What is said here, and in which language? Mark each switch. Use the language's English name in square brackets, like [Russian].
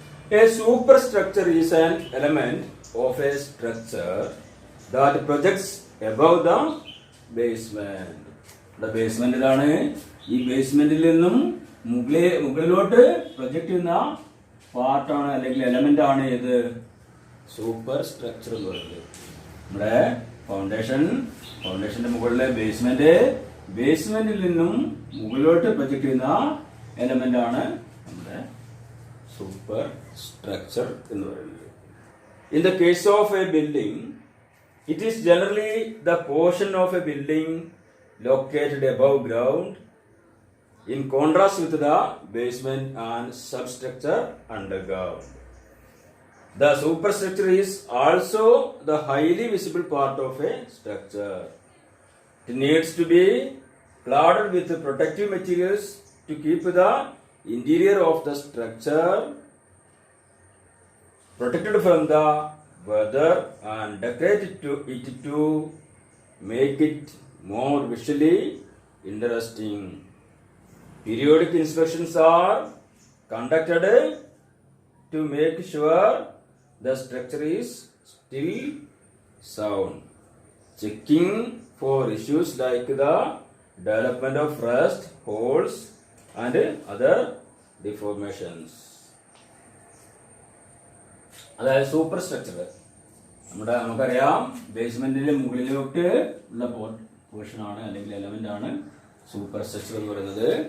[English] A superstructure is an element of a structure that projects above the basement. The basement [Malayalam] ആണ്. ഈ ബേസ്മെന്റിൽ നിന്നും മുകളിലോട്ട് project ചെയ്യുന്ന പാർട്ടാണ് അല്ലെങ്കിൽ എലമെന്റ് ആണ് ഇത് സൂപ്പർ സ്ട്രക്ചർ എന്ന് പറയുന്നത്. നമ്മുടെ ഫൗണ്ടേഷന്റെ മുകളിലെ ബേസ്മെന്റിൽ നിന്നും മുകളിലോട്ട് പ്രൊജക്ട് ചെയ്യുന്ന എലമെന്റ് ആണ് നമ്മുടെ സൂപ്പർ സ്ട്രക്ചർ എന്ന് പറയുന്നത്. [English] In the case of a building, it is generally the portion of a building located above ground, in contrast with the basement and substructure underground. The superstructure is also the highly visible part of a structure. It needs to be cladded with protective materials to keep the interior of the structure protected from the weather and decorate it to make it more visually interesting. Periodic inspections are conducted to make sure the structure is still sound. Checking for issues like the development of rust, holes, and other deformations. [Malayalam] അതായത് super structure. നമുക്കറിയാം ബേസ്മെന്റിന്റെ മുകളിലോട്ട് ഉള്ള portion ആണ് അല്ലെങ്കിൽ element ആണ് super structure എന്ന് പറയുന്നത്.